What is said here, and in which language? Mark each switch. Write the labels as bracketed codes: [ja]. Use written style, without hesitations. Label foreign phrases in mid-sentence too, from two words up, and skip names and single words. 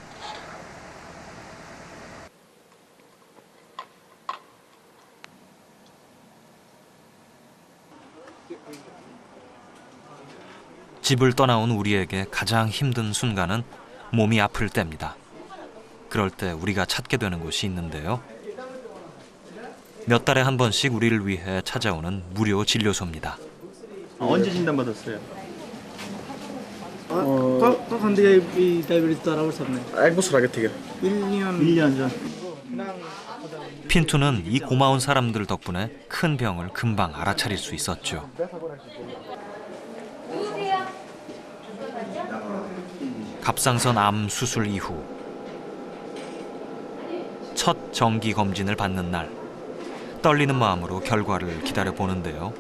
[ko] 집을 떠나온 우리에게 가장 힘든 순간은 몸이 아플 때입니다. 그럴 때 우리가 찾게 되는 곳이 있는데요. 몇 달에 한 번씩 우리를 위해 찾아오는 무료 진료소입니다. 언제 진단받았어요? [bn] তখন থেকে এই ডায়াবেটিস ধরা পড়ছে আপনি? 1বছর আগে থেকে [ko] 1년 전. 핀투는 이 고마운 사람들 덕분에 큰 병을 금방 알아차릴 수 있었죠. 갑상선 암 수술 이후 첫 정기 검진을 받는 날, 떨리는 마음으로 결과를 기다려 보는데요.